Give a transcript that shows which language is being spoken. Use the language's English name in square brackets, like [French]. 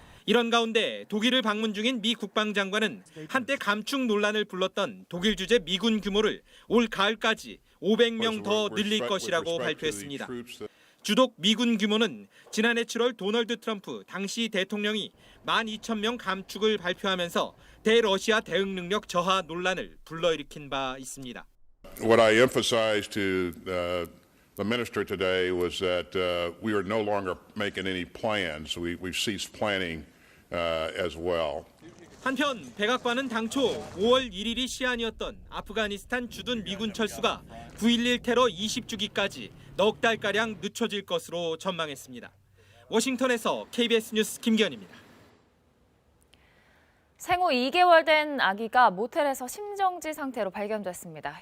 [Korean] 이런 가운데 독일을 방문 중인 미 국방장관은 한때 감축 논란을 불렀던 독일 주재 미군 규모를 올 가을까지 500명 더 늘릴 것이라고 발표했습니다. 주독 미군 규모는 지난해 7월 도널드 트럼프 당시 대통령이 12,000명 감축을 발표하면서 대러시아 대응 능력 저하 논란을 불러일으킨 바 있습니다. [English] What I emphasized to the minister today was that we are no longer making any plans. We've ceased planning as well. [Korean] 한편 백악관은 당초 5월 1일이 시한이었던 아프가니스탄 주둔 미군 철수가 9.11 테러 20주기까지 넉 달가량 늦춰질 것으로 전망했습니다. 워싱턴에서 KBS 뉴스 김기현입니다. 생후 2개월 된 아기가 모텔에서 심정지 상태로 발견됐습니다.